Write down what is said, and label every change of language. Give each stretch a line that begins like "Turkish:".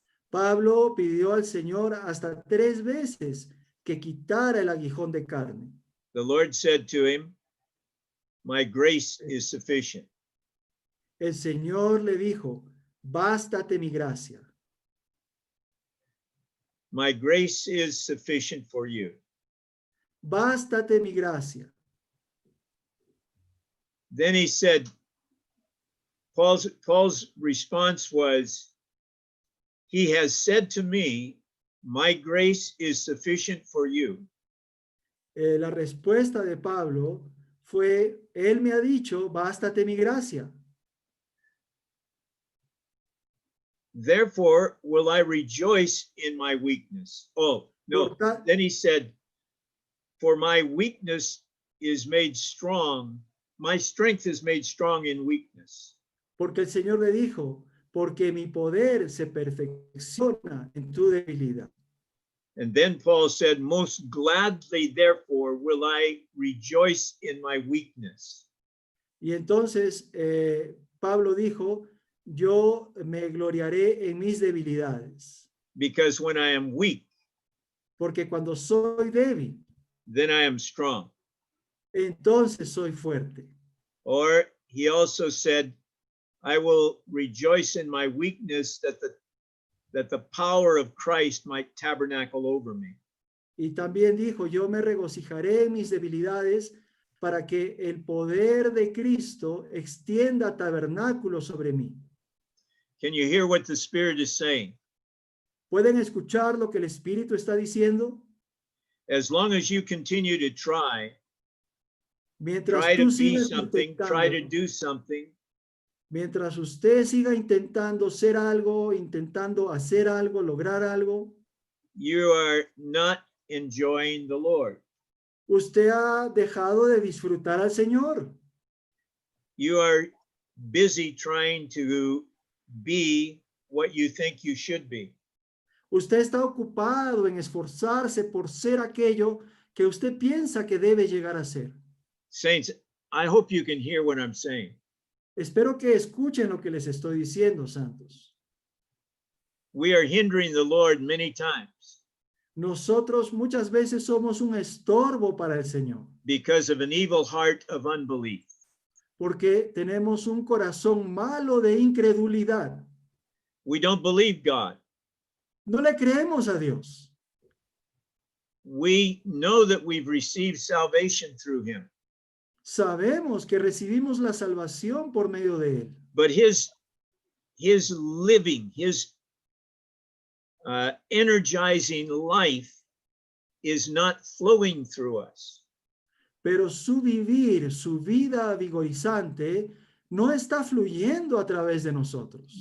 Spanish: Pablo pidió al Señor hasta 3 veces que quitara el aguijón de carne.
English: The Lord said to him, my grace is sufficient.
Spanish: El Señor le dijo, bástate mi gracia.
English: My grace is sufficient for you.
Spanish: Bástate mi gracia.
English: Then he said, Paul's response was, he has said to me, my grace is sufficient for you.
Spanish: La respuesta de Pablo fue, él me ha dicho, bástate mi gracia.
English: Therefore will I rejoice in my weakness. Oh, no. Then he said, for my weakness is made strong. My strength is made strong in weakness.
Spanish: Porque el Señor le dijo, porque mi poder se perfecciona en tu debilidad.
English: And then Paul said, most gladly, therefore, will I rejoice in my weakness.
Spanish: Y entonces Pablo dijo, yo me gloriaré en mis debilidades.
English: Because when I am weak,
Spanish: porque cuando soy débil,
English: then I am strong.
Spanish: Entonces soy fuerte.
English: Or he also said, I will rejoice in my weakness that the power of Christ might tabernacle over me.
Spanish: Y también dijo, yo me regocijaré en mis debilidades para que el poder de Cristo extienda tabernáculo sobre mí.
English: Can you hear what the Spirit is saying?
Spanish: ¿Pueden escuchar lo que el Espíritu está diciendo?
English: As long as you continue to try
Spanish: Mientras
English: to
Spanish: tú
English: be
Spanish: sigas
English: something, try to
Spanish: intentando,
English: do something,
Spanish: mientras usted siga intentando ser algo, intentando hacer algo, lograr algo,
English: you are not enjoying the Lord.
Spanish: usted ha dejado de disfrutar al Señor.
English: You are busy trying to be what you think you should be.
Spanish: Usted está ocupado en esforzarse por ser aquello que usted piensa que debe llegar a ser.
English: Saints, I hope you can hear what I'm saying.
Spanish: Espero que escuchen lo que les estoy diciendo, santos.
English: We are hindering the Lord many times
Spanish: Nosotros muchas veces somos un estorbo para el Señor,
English: because of an evil heart of unbelief.
Spanish: porque tenemos un corazón malo de incredulidad.
English: We don't believe God.
Spanish: No le creemos a Dios.
English: We know that we've received salvation through him,
Spanish: Sabemos que recibimos la salvación por medio de Él,
English: but his living, his energizing life is not flowing through us.
Spanish: pero su vivir, su vida vigorizante, no está fluyendo a través de nosotros,